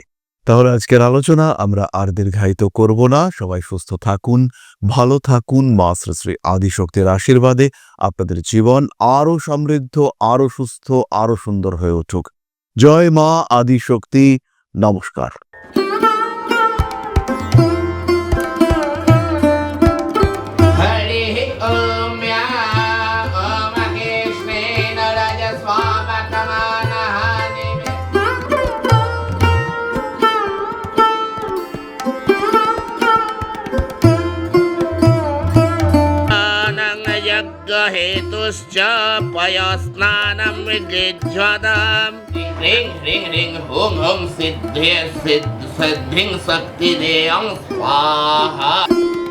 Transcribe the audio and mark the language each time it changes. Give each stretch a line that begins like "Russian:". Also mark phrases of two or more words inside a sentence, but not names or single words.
Bangla: তাহলে আজকের আলোচনা আমরা আর দীর্ঘায়িত করব না। সবাই সুস্থ থাকুন, ভালো থাকুন। মা শ্রী শ্রী আদিশক্তির আশীর্বাদে আপনাদের জীবন আরো সমৃদ্ধ, আরো সুস্থ, আরো সুন্দর হয়ে উঠুক। জয় মা আদিশক্তি। নমস্কার।
Sanskrit: हरिः ॐ या ॐ कृष्णेन रजस्वामकमानः यज्ञहेतुश्च पयस्नानं विजिह्वताम् ह्रीं ह्रीं ह्रीं हुं हुं सिद्धिं शक्तिदेयं स्वाहा।